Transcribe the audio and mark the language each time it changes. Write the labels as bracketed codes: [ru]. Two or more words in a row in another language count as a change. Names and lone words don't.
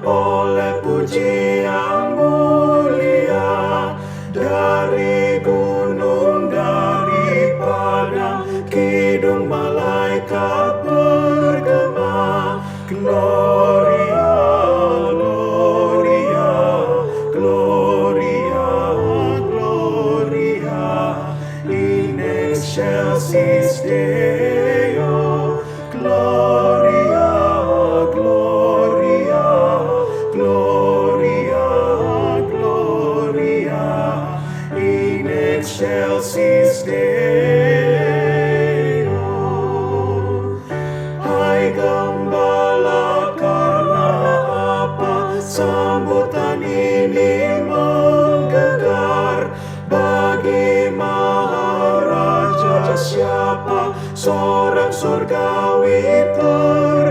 [id] oleh pujian mulia dari gunung, dari padang, kidung malaikat bergema. [la] Gloria, Gloria, Gloria, [id] Gloria in excelsis Deo. [la] Gloria, Gloria, Gloria, [id] Gloria in excelsis Deo. Hai gembala, karena apa sambutan ini menggegar? Bagi Maharaja siapa sorak surgawi